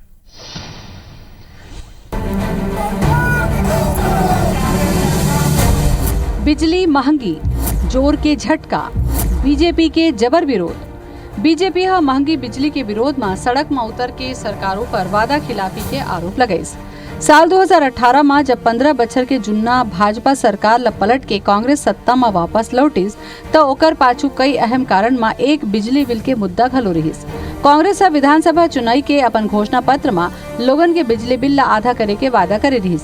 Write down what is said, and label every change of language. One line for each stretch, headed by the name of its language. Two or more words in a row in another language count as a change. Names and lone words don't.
Chhattisgarhi: बिजली महंगी, जोर के झटका, बीजेपी के जबर विरोध। बीजेपी हा महंगी बिजली के विरोध में सड़क में उतर के सरकारों पर वादा खिलाफी के आरोप लगाइस। साल 2018 में जब 15 बछर के जुन्ना भाजपा सरकार ल पलट के कांग्रेस सत्ता में वापस लौटिस तो ओकर पाछू कई अहम कारण में एक बिजली बिल के मुद्दा घलो रहिस। कांग्रेस विधानसभा चुनाव के अपन घोषणा पत्र में लोगन के बिजली बिल ला आधा करे के वादा करे रहिस।